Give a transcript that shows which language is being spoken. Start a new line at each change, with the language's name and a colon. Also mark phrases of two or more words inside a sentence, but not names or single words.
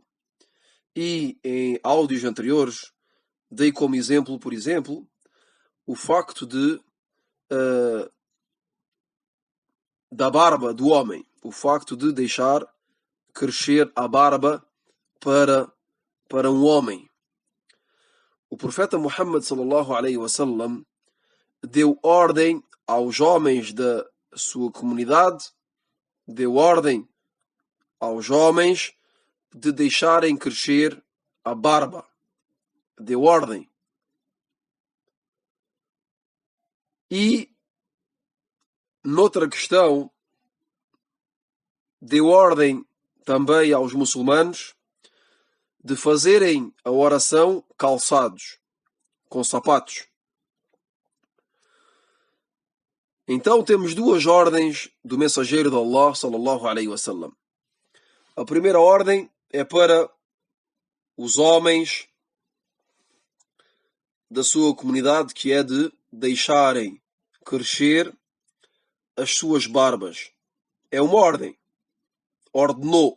Portuguese: E em áudios anteriores dei como exemplo, por exemplo, o facto da barba do homem, o facto de deixar crescer a barba para um homem. O profeta Muhammad
Arabic: صلى الله عليه وسلم
Portuguese: deu ordem aos homens da sua comunidade, deu ordem aos homens de deixarem crescer a barba. Deu ordem. E noutra questão, deu ordem também aos muçulmanos de fazerem a oração calçados, com sapatos. Então temos duas ordens do mensageiro de Allah
Arabic: صلى الله عليه وسلم.
Portuguese: A primeira ordem é para os homens da sua comunidade, que é de deixarem crescer as suas barbas. É uma ordem. Ordenou.